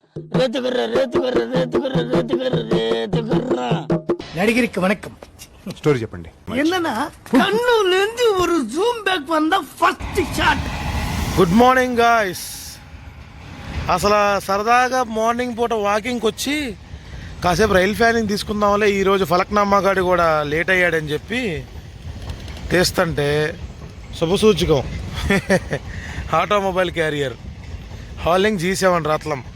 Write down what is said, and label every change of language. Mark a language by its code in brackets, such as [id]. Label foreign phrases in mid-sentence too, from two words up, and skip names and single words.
[ta] நடிகருக்கு வணக்கம். [te] స్టోరీ చెప్పండి. [ta] என்னன்னா கண்ணுல இருந்து ஒரு [en] zoom back [ta] வந்த [en] first shot. Good morning guys. [te] అసలు సరదాగా మార్నింగ్ పూట వాకింగ్కి వచ్చి కాసేపు [en] rail fanning [te] తీసుకుందాంలే, ఈరోజు ఫలక్నామా గాడి కూడా లేట్ అయ్యాడని చెప్పి తీస్తుంటే శుభసూచకం [en] automobile carrier hauling [te] G7 రత్నం.